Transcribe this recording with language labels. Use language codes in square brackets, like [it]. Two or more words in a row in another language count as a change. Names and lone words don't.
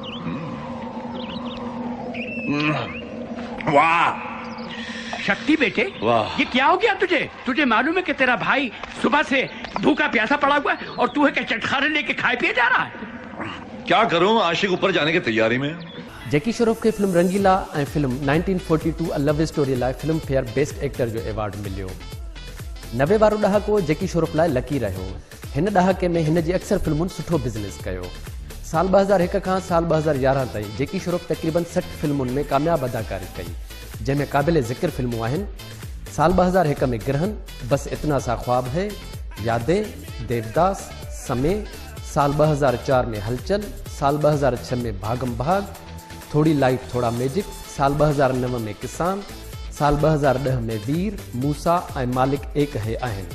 [hi] वाह शक्ति बेटे, वाह, ये क्या हो गया तुझे? तुझे मालूम है कि तेरा भाई सुबह से भूखा प्यासा पड़ा हुआ है और तू है क्या चटखारे लेके खाए पिए जा रहा है? क्या करूं, आशिक ऊपर जाने की तैयारी में। [sd] जेकी श्रॉफ खे फिल्म रंगीला ऐं फिल्म 1942 अ लव स्टोरी लाइ फिल्म फेयर [en] best actor [sd] जो अवार्ड मिलियो। 90 वारो ॾहाको जेकी श्रॉफ लाइ लकी रहियो। हिन ॾहाके में हिन जी अक्सर फिल्मुनि सुठो बिज़नेस कयो। साल 2001 खां साल 2011 ताईं जैकी श्रॉफ तक़रीबन 60 फिल्मुनि में कामयाब अदाकारी कई, जंहिंमें क़ाबिल ज़िक्र फिल्मूं आहिनि साल 2001 में गिरहन, बस इतना सा ख्वाब है, यादें, देवदास, समय, साल 2004 में हलचल, साल 2006 में भागम भाग, थोड़ी लाइफ थोड़ा मैजिक, साल 2009 में किसान, साल 2010 में वीर, मूसा ऐं मालिक एक है आहिनि।